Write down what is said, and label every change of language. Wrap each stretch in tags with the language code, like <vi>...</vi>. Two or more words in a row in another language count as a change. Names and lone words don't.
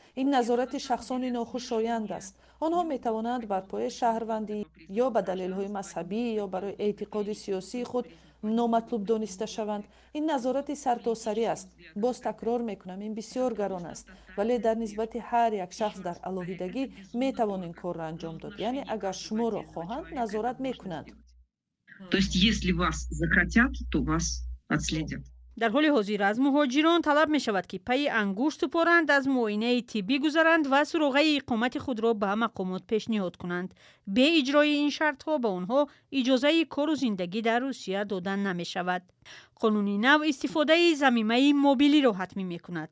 <fa>این نظارت شخصانی ناخوشایند است. آنها می توانند بر پایه شهروندی یا به دلیل‌های مذهبی یا برای اعتقاد سیاسی خود نامطلوب دانسته شوند. این نظارت سرتاسری است. باز تکرار میکنم این بسیار گران است، ولی در نسبت هر یک شخص در علاهیدگی می توان این کار را انجام داد. یعنی اگر شما را خواهند نظارت میکنند.</fa> <ru>То есть, если вас захотят, то вас отследят.</ru> <fa>در حال حاضر از مهاجران طلب می شود که پی انگشت سپارند، از معاینه طبی گذرند و سراغه اقامت خود را به مقامات پیشنهاد کنند. به اجرای این شرط ها به آنها اجازه کار و زندگی در روسیه دادن نمی شود. قانون نو استفاده ضمیمه موبیلی را حتمی می کند.</fa>